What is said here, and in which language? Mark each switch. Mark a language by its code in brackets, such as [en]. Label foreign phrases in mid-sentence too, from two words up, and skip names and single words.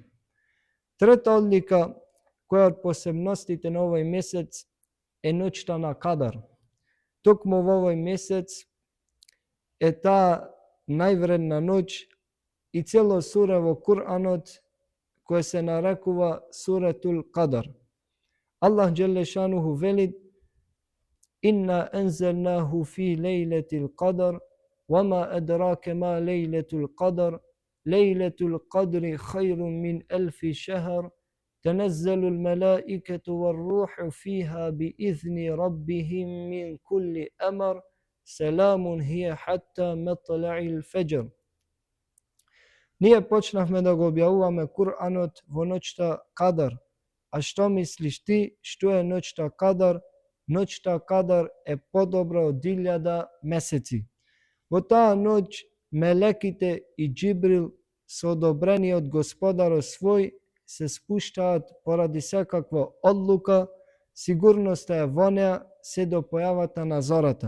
[mk] Трета одлика која од посебностите на овој месец е ноќта на Кадар. Токму во овој месец е таа највредна ноќ и цело сура во Куранот која се нарекува Суретул Кадар. Аллах Џелешануху вели: [ar] إنا أنزلناه في ليلة القدر، وما أدراك ما ليلة القدر، ليلة القدر خير من ألف شهر، تنزل الملائكة والروح فيها بإذن ربهم من كل أمر، سلام هي حتى مطلع الفجر. [mk] Ние почнавме да го објавуваме Куранот во ноќта Кадар. А што мислиш ти, што е ноќта Кадар? Ноќта Кадар е подобра од 1000 месеци. Во таа ноќ мелеките и Џибрил со одобрение од Господарот свој се спуштаат поради секаква одлука, сигурноста е во неа се до појавата на зората.